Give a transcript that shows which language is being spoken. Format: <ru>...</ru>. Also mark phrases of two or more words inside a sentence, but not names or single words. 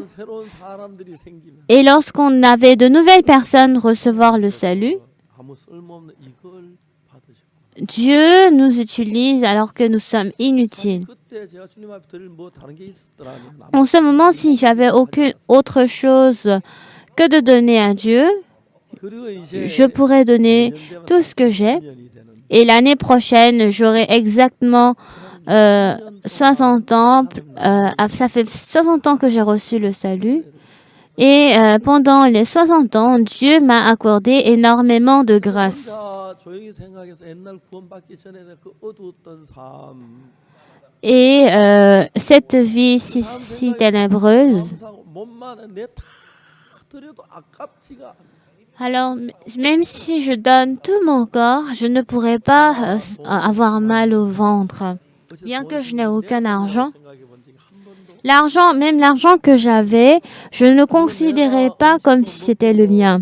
<ko>새로운 사람들이 생기면</ko> <fr>Et lorsqu'on avait de nouvelles personnes recevoir le salut,</fr> <ko>아무 쓸모없는 이걸 받으셨고</ko> <fr>Dieu nous utilise alors que nous sommes inutiles.</fr> <ko>그때 제가 주님 앞에 드릴 뭐 다른 게 있었더라면</ko> <fr>En ce moment, si j'avais aucune autre chose que de donner à Dieu,</fr> <ko>그리고 이제</ko> <fr>je pourrais donner tout ce que j'ai.</fr> <ko>10년이 되는</ko> <fr>Et l'année prochaine, j'aurai exactement 60 ans. Ça fait 60 ans que j'ai reçu le salut. Et pendant les 60 ans, Dieu m'a accordé énormément de grâce.</fr> <ko>혼자 조용히 생각해서 옛날 구원받기 전에 그 어두웠던 삶,</ko> <fr>Et cette vie si ténébreuse,</fr> <ko>감사하고 몸만 내 다 드려도 아깝지가 않아.</ko> <fr>alors même si je donne tout mon corps, je ne pourrais pas avoir mal au ventre. Bien que je n'ai aucun argent, l'argent, même l'argent que j'avais, je ne considérais pas comme si c'était le mien.</fr>